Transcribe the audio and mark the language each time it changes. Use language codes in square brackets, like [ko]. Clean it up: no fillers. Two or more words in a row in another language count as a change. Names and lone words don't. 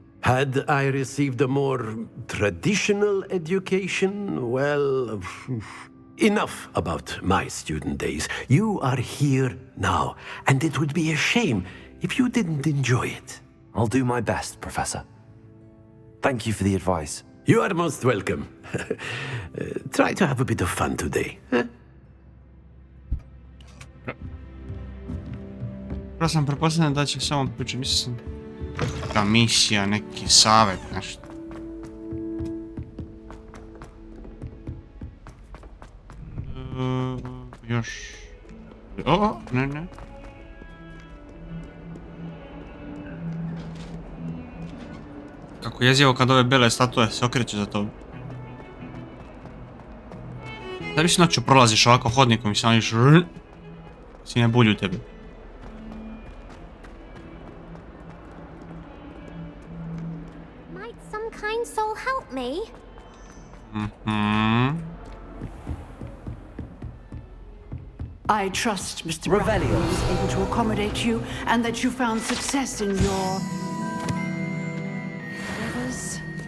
[en] Had I received a more traditional education, well, enough about my student days. You are here now, and it would be a shame if you didn't enjoy it. I'll do my best, Professor. Thank you for the advice. You are most welcome. Try to have a bit of fun today. Huh? [sr] Prvo sam pretpostavljam da će samo pričati, mislim, ta misija, neki savjet, nešto. Još... O, ne. Kako jezivo kad ove bele statue se okreću za to. Da više noću prolaziš ovako hodnikom i samo viš... Si ne bulju tebe. [en] Might some kind soul help me? I trust Mr. Revelio was able to accommodate you and that you found success in your endeavors.